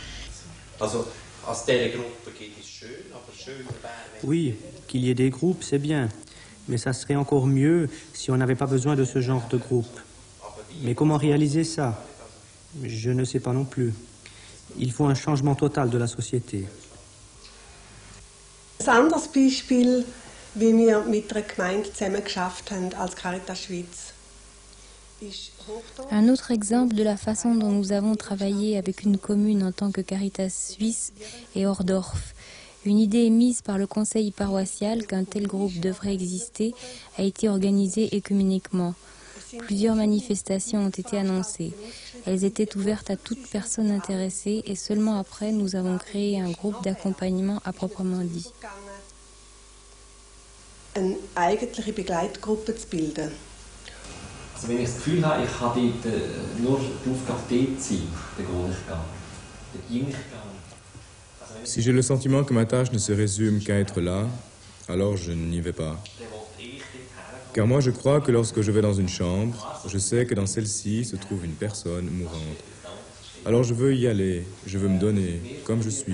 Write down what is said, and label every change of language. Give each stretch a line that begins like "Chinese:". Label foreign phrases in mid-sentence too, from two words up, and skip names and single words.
French: Oui, qu'il y ait des groupes, c'est bien. Mais ça serait encore mieux si on n'avait pas besoin de ce genre de groupe. Mais comment réaliser ça? Je ne sais pas non plus. Il faut un changement total de la société.
German: Ein anderes Beispiel, wie wir mit einer Gemeinde zusammen geschafft haben als Caritas Schweiz.
French: Un autre exemple de la façon dont nous avons travaillé avec une commune en tant que Caritas Suisse est Ohrdorf. Une idée émise par le conseil paroissial qu'un tel groupe devrait exister a été organisée œcuméniquement. Plusieurs manifestations ont été annoncées. Elles étaient ouvertes à toute personne intéressée et seulement après nous avons créé un groupe d'accompagnement à proprement dit.
German: Eine eigentliche Begleitgruppe zu bilden. Also wenn ich das Gefühl habe, ich kann dort nur die Aufgabe dort sein, dann gehe ich gar nicht.
French: Si j'ai le sentiment que ma tâche ne se résume qu'à être là, alors je n'y vais pas. Car moi je crois que lorsque je vais dans une chambre, je sais que dans celle-ci se trouve une personne mourante. Alors je veux y aller, je veux me donner, comme je suis.